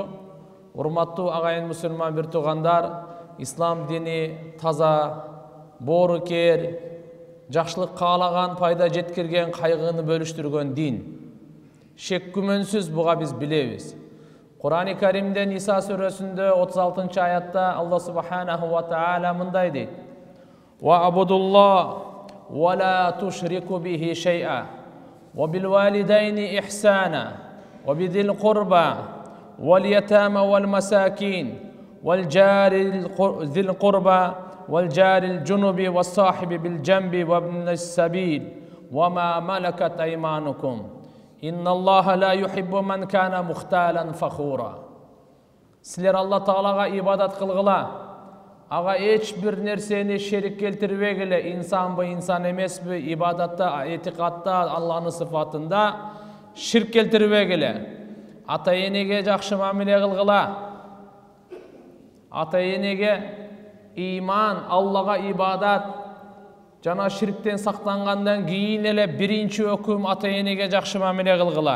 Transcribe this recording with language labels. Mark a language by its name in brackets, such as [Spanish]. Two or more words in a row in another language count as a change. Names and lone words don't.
[Kyrgyz] Урматтуу агайын мусулман бир туугандар, ислам дини таза, боорукер, жакшылык каалаган, пайда жеткирген, кайгыны бөлүштүргөн дин. Шек күмөнсүз буга биз билебиз. Кур'ан-ы Каримде Ниса сүрөсүндө 36-аятта Аллах [Arabic] سبحانه وتعالى [Kyrgyz] мындай дейт: [Arabic] "واعبدوا الله ولا تشركوا به شيئا وبالوالدين إحسانا وبذي القربى واليتامى والمساكين والجار ذي القربى والجار الجنب والصاحب بالجنب وابن السبيل وما ملكت أيمانكم. إن الله لا يحب من كان مختالا فخورا." [Kyrgyz] Силер Алла Таалага ибадат кылгыла, ага эч бир нерсени шерик келтирбегиле, инсанбы, инсан эмеспи, ибадатта, этикадта, Алланын сыфатында ширк келтирбегиле. Ата энеге жакшы мамиле кылгыла. Ата энеге иман, Аллага ибадат жана ширктен сактангандан кийин эле биринчи өкүм ата энеге жакшы мамиле кылгыла.